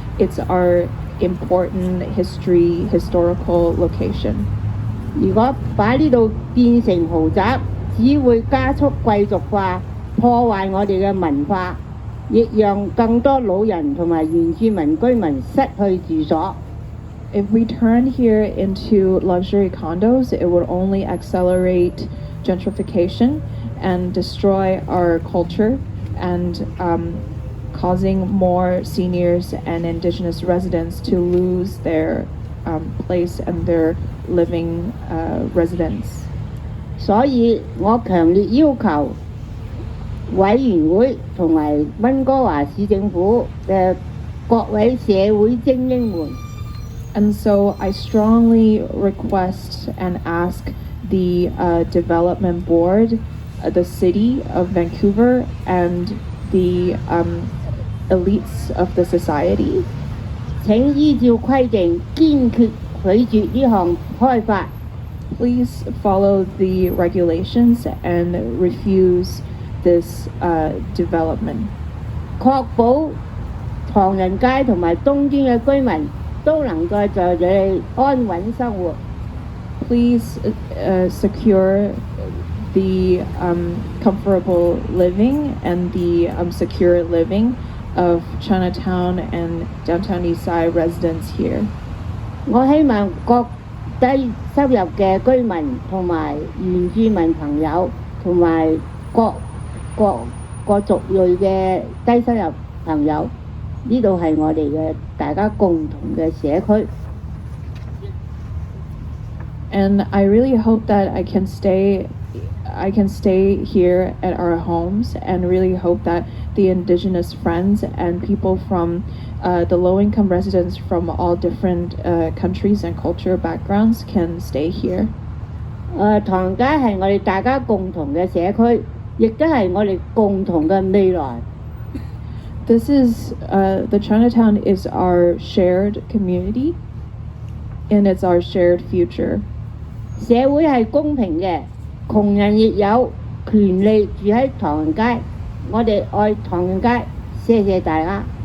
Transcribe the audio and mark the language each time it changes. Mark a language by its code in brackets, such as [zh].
[en] It's our important historical location. [yue] 如果把呢度變成豪宅，只會加速貴族化，破壞我哋嘅文化，亦讓更多老人同埋原住民居民失去住所。 [en] If we turn here into luxury condos, it would only accelerate gentrification and destroy our culture and causing more seniors and indigenous residents to lose their place and their living residence. [yue] 所以我強烈要求委員會同埋溫哥華市政府嘅各位社會精英們。 [en] And so I strongly request and ask the development board, the city of Vancouver, and the elites of the society. [yue] 請依照規定堅決拒絕呢項開發。 [en] Please follow the regulations and refuse this development. [yue] 確保唐人街同埋東端嘅居民都能夠在這裡安穩生活。 [en] Please secure the comfortable living and the secure living of Chinatown and Downtown East Side residents here. [yue] 我希望各低收入嘅居民同埋原住民朋友同埋各族裔嘅低收入朋友，呢度係我哋嘅大家共同嘅社區。 [en] And I really hope that I can stay I can stay here at our homes and really hope that the indigenous friends and people from the low-income residents from all different countries and cultural backgrounds can stay here. [yue] 唐街係我哋大家共同嘅社區，亦都係我哋共同嘅未來。 [en] This is the Chinatown is our shared community, and it's our shared future. [yue] 社會係公平嘅，窮人亦有權利住喺唐人街。我哋愛唐人街，謝謝大家。